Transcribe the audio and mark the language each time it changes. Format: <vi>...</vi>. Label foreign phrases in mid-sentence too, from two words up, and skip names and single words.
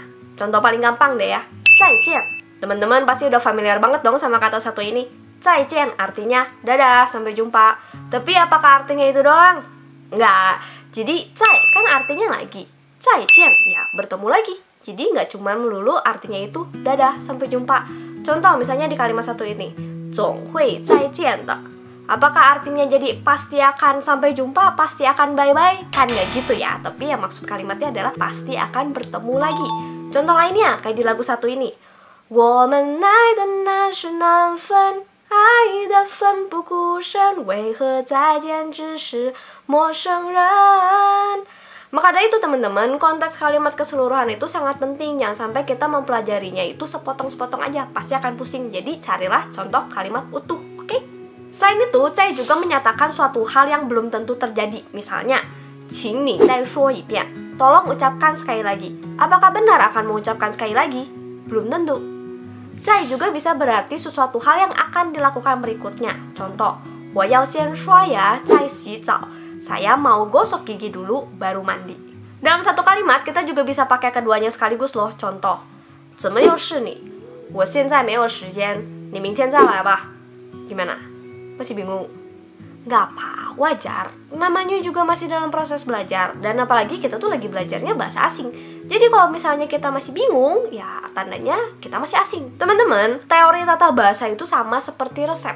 <id>Contoh paling gampang deh ya,</id> <zh>再见.</zh> <id>Teman-teman pasti udah familiar banget dong sama kata satu ini.</id> <zh>再见</zh> <id>artinya dadah, sampai jumpa. Tapi apakah artinya itu doang? Enggak. Jadi cai kan artinya lagi,</id> <zh>再见</zh> <id>ya bertemu lagi. Jadi nggak cuma melulu artinya itu dadah, sampai jumpa. Contoh misalnya di kalimat satu ini,</id> <zh>总会再见的.</zh> <id>Apakah artinya jadi pasti akan sampai jumpa, pasti akan bye-bye? Kan nggak gitu ya, tapi yang maksud kalimatnya adalah pasti akan bertemu lagi. Contoh lainnya kayak di lagu satu ini,</id> <zh>我们爱的难是难分，爱的奋不顾身，为何再见只是陌生人?</zh> <id>Maka dari itu teman-teman, konteks kalimat keseluruhan itu sangat penting. Jangan sampai kita mempelajarinya itu sepotong-sepotong aja, pasti akan pusing. Jadi carilah contoh kalimat utuh, oke? Selain itu, cai juga menyatakan suatu hal yang belum tentu terjadi. Misalnya,</id> <zh>请你再说一遍.</zh> <id>Tolong ucapkan sekali lagi. Apakah benar akan mengucapkan sekali lagi? Belum tentu. Zai juga bisa berarti sesuatu hal yang akan dilakukan berikutnya. Contoh,</id> <zh>我要先刷牙再洗澡.</zh> <id>Saya mau gosok gigi dulu baru mandi. Dalam satu kalimat kita juga bisa pakai keduanya sekaligus loh. Contoh,</id> <zh>怎么又是你? 我现在没有时间，你明天再来吧.</zh> <id>Gimana? Masih bingung? Gak apa, wajar. Namanya juga masih dalam proses belajar. Dan apalagi kita tuh lagi belajarnya bahasa asing. Jadi kalau misalnya kita masih bingung, ya tandanya kita masih asing. Teman-teman, teori tata bahasa itu sama seperti resep.</id>